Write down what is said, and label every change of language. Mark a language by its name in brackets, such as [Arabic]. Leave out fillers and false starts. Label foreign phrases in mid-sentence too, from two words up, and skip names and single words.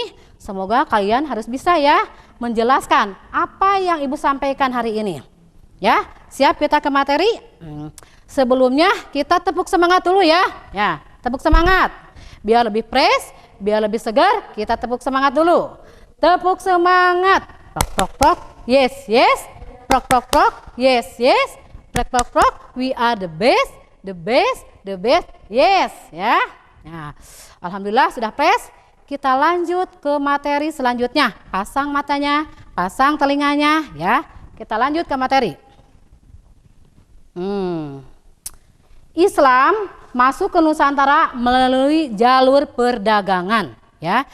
[Indonesian] Semoga kalian harus bisa ya menjelaskan apa yang Ibu sampaikan hari ini. Ya, siap kita ke materi? Sebelumnya kita tepuk semangat dulu ya. Ya, tepuk semangat. Biar lebih fresh, biar lebih segar, kita tepuk semangat dulu. Tepuk semangat. Prok prok prok. [English] Yes, yes. Prok prok prok. Yes, yes. Prok prok prok. We are the best, the best, the best. [Indonesian] Yes, ya. Nah, alhamdulillah sudah press. Kita lanjut ke materi selanjutnya. Pasang matanya, pasang telinganya, ya. Kita lanjut ke materi. Islam masuk ke Nusantara melalui jalur perdagangan, ya.